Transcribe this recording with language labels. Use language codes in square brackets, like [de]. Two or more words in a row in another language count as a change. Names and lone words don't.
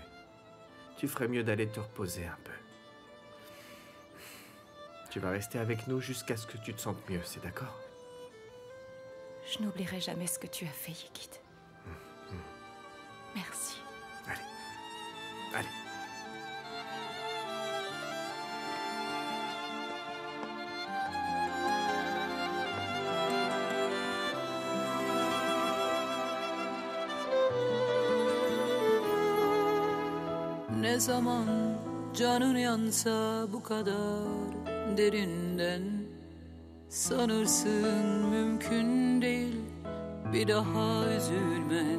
[fr] Tu ferais mieux d'aller te reposer un peu. Tu vas rester avec nous jusqu'à ce que tu te sentes mieux, c'est d'accord? Je n'oublierai jamais ce que tu as fait, Ygit. Merci. Allez. Allez. [tr] Ne zaman canın yansa bu kadar derinden, sanırsın mümkün değil bir daha üzülmen.